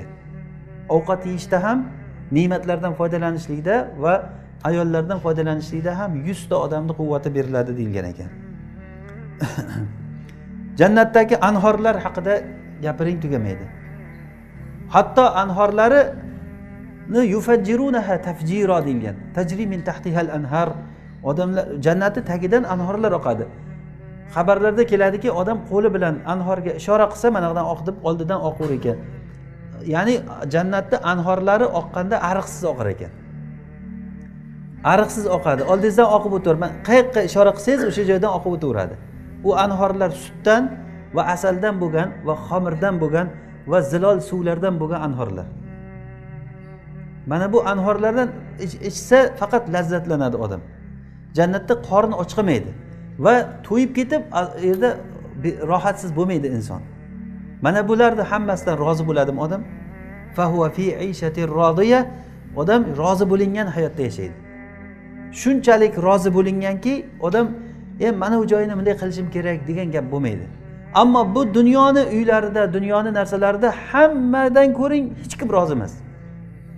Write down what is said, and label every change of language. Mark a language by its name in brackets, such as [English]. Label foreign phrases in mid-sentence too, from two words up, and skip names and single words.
[Uzbek] Ovqat yeyishda ham, ne'matlardan foydalanishlikda va ayollardan foydalanishlikda ham 100 ta odamning quvvati beriladi deyilgan ekan. Jannatdagi anhorlar haqida gapiring tugamaydi. Hatto anhorlarini [Arabic] يفجرونها تفجيرا [Uzbek] deyilgan. [Arabic] تجري من تحتها الأنهار. [Uzbek] Odamlar jannati tagidan anhorlar oqadi. Xabarlarda keladiki, odam qo'li bilan anhorga ishora qilsa, mana bundan oq deb oldidan oqur ekan. Ya'ni jannatda anhorlari oqqanda ariqsiz oqar ekan. Ariqsiz oqadi. Oldingizdan oqib o'tar. Men qayoqqa ishora qilsangiz, o'sha joydan oqib o'taveradi. U anhorlar sutdan va asaldan bo'lgan va xamirdan bo'lgan va zilol suvlardan bo'lgan anhorlar. Mana bu anhorlardan ichsa faqat lazzatlanadi odam. Jannatda qorni ochqamaydi va to'yib ketib, yerda rohatsiz bo'lmaydi inson. Mana bularni hammasidan rozi bo'ladimi odam? [Arabic] فهو في عيشة راضية. [Uzbek] Odam rozi bo'lingan hayotda yashaydi. Shunchalik rozi bo'linganki, odam mana bu joyini bunday qilishim kerak degan gap bo'lmaydi. Ammo bu dunyoni uylarida, dunyoni narsalarida hammadan ko'ring hech kim rozi emas.